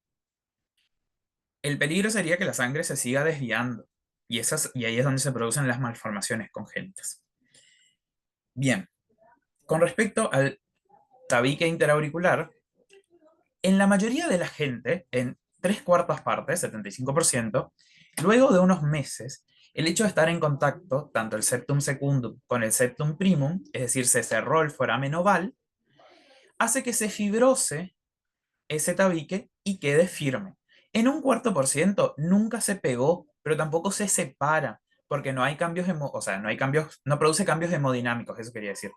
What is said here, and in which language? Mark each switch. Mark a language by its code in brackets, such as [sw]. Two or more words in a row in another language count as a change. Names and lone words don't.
[es] El peligro sería que la sangre se siga desviando y ahí es donde se producen las malformaciones congénitas. Bien, con respecto al tabique interauricular, en la mayoría de la gente, en tres cuartas partes, 75%, luego de unos meses, el hecho de estar en contacto, tanto el [la] septum secundum [es] con el [la] septum primum, [es] es decir, se cerró el foramen oval, hace que se fibrose ese tabique y quede firme. En un cuarto por ciento nunca se pegó, pero tampoco se separa, porque no hay cambios, o sea, no hay cambios, no produce cambios hemodinámicos, eso quería decir.